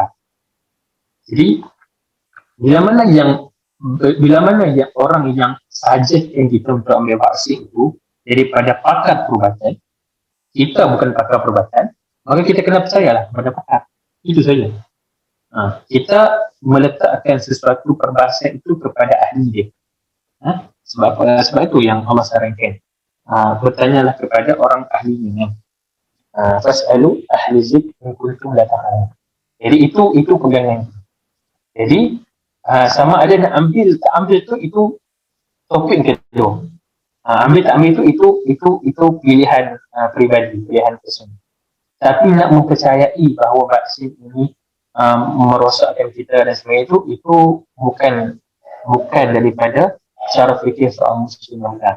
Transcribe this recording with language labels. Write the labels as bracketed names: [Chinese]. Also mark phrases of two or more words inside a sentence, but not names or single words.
[Malay] Jadi, bila mana yang orang yang suggestkan kita untuk ambil vaksin itu daripada pakar perubatan, kita bukan pakar perubatan, maka kita kena percayalah pada pakar. Itu saja. Kita meletakkan sesuatu perbahasan itu kepada ahli dia. Sebab itu yang Allah sarankan. Bertanyalah kepada orang ahlinya. [Arabic] فاسألوا أهل الذكر إن كنتم لا تعلمون. [Malay] Jadi itu pegangan. Jadi sama ada nak ambil tak ambil itu topik kedua. Ambil tak ambil itu pilihan peribadi, pilihan personal. Tapi nak mempercayai bahawa vaksin ini merosakkan kita dan sebagainya itu bukan daripada cara fikir seorang muslim yang benar.